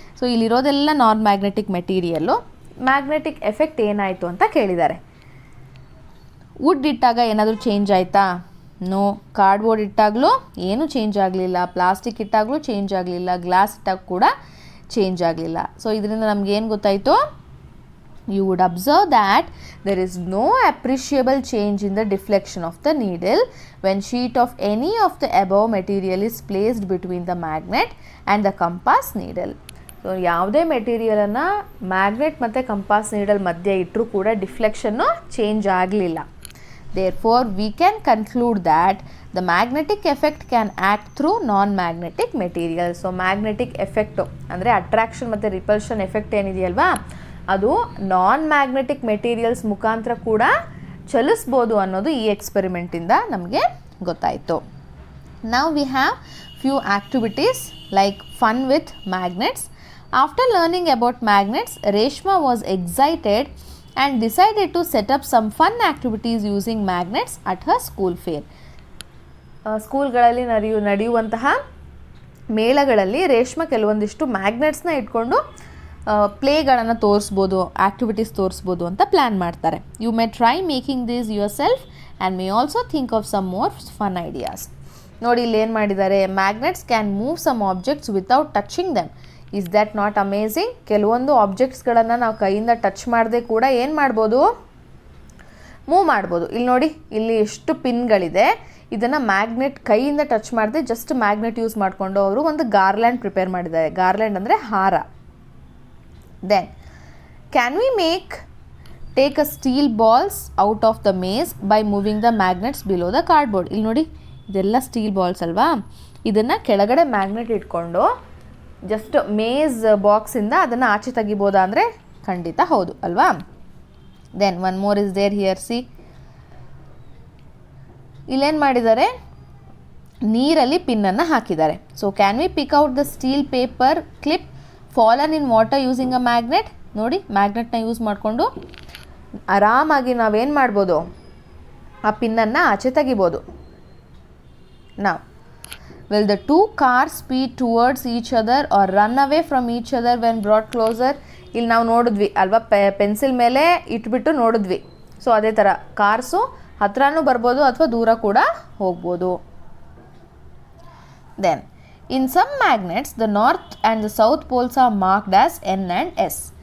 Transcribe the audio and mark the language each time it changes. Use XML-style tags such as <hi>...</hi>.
<kn>So ಇಲ್ಲಿರೋದೆಲ್ಲ ನಾನ್ magnetic material. Magnetic effect ಏನಾಯಿತು ಅಂತ ಕೇಳಿದ್ದಾರೆ. ವುಡ್ ಇಟ್ಟಾಗ ಏನಾದರೂ ಚೇಂಜ್ ಆಯಿತಾ? ನೋ. ಕಾರ್ಡ್ಬೋರ್ಡ್ ಇಟ್ಟಾಗಲೂ ಏನೂ ಚೇಂಜ್ ಆಗಲಿಲ್ಲ, ಪ್ಲಾಸ್ಟಿಕ್ ಇಟ್ಟಾಗಲೂ ಚೇಂಜ್ ಆಗಲಿಲ್ಲ, ಗ್ಲಾಸ್ ಇಟ್ಟಾಗ ಕೂಡ ಚೇಂಜ್ ಆಗಲಿಲ್ಲ. ಸೊ ಇದರಿಂದ ನಮಗೇನು ಗೊತ್ತಾಯಿತು?</kn> <en>You would observe that there is no appreciable change in the deflection of the needle when sheet of any of the above material is placed between the magnet and the compass needle.</en> <kn>So ಯಾವುದೇ ಮೆಟೀರಿಯಲನ್ನು magnet ಮತ್ತು compass needle ಮಧ್ಯೆ ಇಟ್ಟರೂ ಕೂಡ ಡಿಫ್ಲೆಕ್ಷನ್ನು change ಆಗಲಿಲ್ಲ.</kn> <en>Therefore, we can conclude that the magnetic effect can act through non-magnetic material.</en> <kn>So magnetic effect ಅಂದರೆ attraction ಮತ್ತು repulsion effect ಏನಿದೆಯಲ್ವಾ, ಅದು ನಾನ್ magnetic materials ಮುಖಾಂತರ ಕೂಡ ಚಲಿಸ್ಬೋದು ಅನ್ನೋದು ಈ ಎಕ್ಸ್ಪೆರಿಮೆಂಟಿಂದ ನಮಗೆ ಗೊತ್ತಾಯಿತು.</kn> <en>Now we have few activities like fun with magnets. After learning about magnets, Reshma was excited and decided to set up some fun activities using magnets at her school fair.</en> <kn>ಸ್ಕೂಲ್ಗಳಲ್ಲಿ ನಡೆಯುವಂತಹ ಮೇಳಗಳಲ್ಲಿ ರೇಷ್ಮಾ ಕೆಲವೊಂದಿಷ್ಟು ಮ್ಯಾಗ್ನೆಟ್ಸ್ನ ಇಟ್ಕೊಂಡು ಪ್ಲೇಗಳನ್ನು ತೋರಿಸ್ಬೋದು, activities ತೋರಿಸ್ಬೋದು ಅಂತ plan ಮಾಡ್ತಾರೆ.</kn> <en>You may try making these yourself and may also think of some more fun ideas.</en> <kn>ನೋಡಿ ಇಲ್ಲಿ ಏನು ಮಾಡಿದ್ದಾರೆ,</kn> <en>Magnets can move some objects without touching them. Is that not amazing?</en> <kn>ಕೆಲವೊಂದು ಆಬ್ಜೆಕ್ಟ್ಸ್ಗಳನ್ನು ನಾವು ಕೈಯಿಂದ ಟಚ್ ಮಾಡದೆ ಕೂಡ ಏನು ಮಾಡ್ಬೋದು, ಮೂವ್ ಮಾಡ್ಬೋದು. ಇಲ್ಲಿ ನೋಡಿ, ಇಲ್ಲಿ ಎಷ್ಟು ಪಿನ್ಗಳಿದೆ, ಇದನ್ನು ಮ್ಯಾಗ್ನೆಟ್ ಕೈಯಿಂದ ಟಚ್ ಮಾಡದೆ ಜಸ್ಟ್ ಮ್ಯಾಗ್ನೆಟ್ ಯೂಸ್ ಮಾಡಿಕೊಂಡು ಅವರು ಒಂದು ಗಾರ್ಲ್ಯಾಂಡ್ ಪ್ರಿಪೇರ್ ಮಾಡಿದ್ದಾರೆ. ಗಾರ್ಲ್ಯಾಂಡ್ ಅಂದರೆ ಹಾರ.</kn> <en>Then, can we take a steel balls out of the maze by moving the magnets below the cardboard?</en> <kn>ಇಲ್ಲಿ ನೋಡಿ, ಇದೆಲ್ಲ ಸ್ಟೀಲ್ ಬಾಲ್ಸ್ ಅಲ್ವಾ, ಇದನ್ನು ಕೆಳಗಡೆ ಮ್ಯಾಗ್ನೆಟ್ ಇಟ್ಕೊಂಡು ಜಸ್ಟ್ ಮೇಜ್ ಬಾಕ್ಸಿಂದ ಅದನ್ನು ಆಚೆ ತೆಗಿಬೋದಾ ಅಂದರೆ ಖಂಡಿತ ಹೌದು ಅಲ್ವಾ.</kn> <en>Then one more is there here.</en> <kn>C, ಇಲ್ಲೇನು ಮಾಡಿದ್ದಾರೆ, ನೀರಲ್ಲಿ ಪಿನ್ನನ್ನು ಹಾಕಿದ್ದಾರೆ.</kn> <en>So can we pick out the steel paper clip fallen in water using a magnet?</en> <kn>ನೋಡಿ, ಮ್ಯಾಗ್ನೆಟ್ನ ಯೂಸ್ ಮಾಡಿಕೊಂಡು ಆರಾಮಾಗಿ ನಾವೇನು ಮಾಡ್ಬೋದು, ಆ ಪಿನ್ನನ್ನು ಆಚೆ ತೆಗಿಬೋದು.</kn> <en>ನಾವು will the two cars speed towards each other or run away from each other when brought closer?</en> <kn>ಇಲ್ಲಿ ನಾವು ನೋಡಿದ್ವಿ ಅಲ್ವಾ, ಪೆನ್ಸಿಲ್ ಮೇಲೆ ಇಟ್ಬಿಟ್ಟು ನೋಡಿದ್ವಿ. ಸೊ ಅದೇ ಥರ ಕಾರ್ಸು ಹತ್ರನೂ ಬರ್ಬೋದು ಅಥವಾ ದೂರ ಕೂಡ ಹೋಗ್ಬೋದು.</kn> <en>Then in some magnets the north and the south poles are marked as N and S.</en>